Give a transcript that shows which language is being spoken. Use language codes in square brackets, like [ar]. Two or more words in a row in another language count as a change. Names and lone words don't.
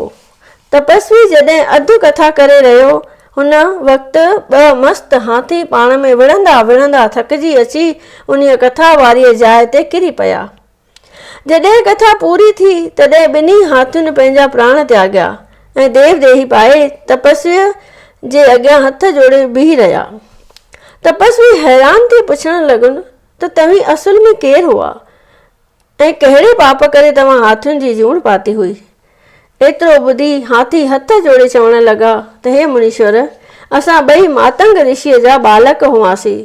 [sd] तपस्वी जॾहिं अधु कथा करे रहियो, हुन वक़्तु 2 मस्त हाथी पाण में विढ़ंदा विढ़ंदा थकिजी अची उन कथा वारीअ जाइ ते किरी पिया। जॾहिं कथा पूरी थी तॾहिं ॿिन्ही हाथियुनि पंहिंजा प्राण त्याॻिया ऐं देव देही पाए तपस्वीअ जे अॻियां हथ जोड़े बीह रहिया। तपस्वी हैरान थी पुछण लॻुनि त तव्हीं असुल में केरु हुआ ऐं कहिड़े पाप करे तव्हां हाथियुनि जी जूण पाती हुई। एतिरो ॿुधी हाथी हथ जोड़े चवण लॻा त हे मुनीश्वर, असां ॿई मातंग ऋषिअ जा बालक हुआसीं।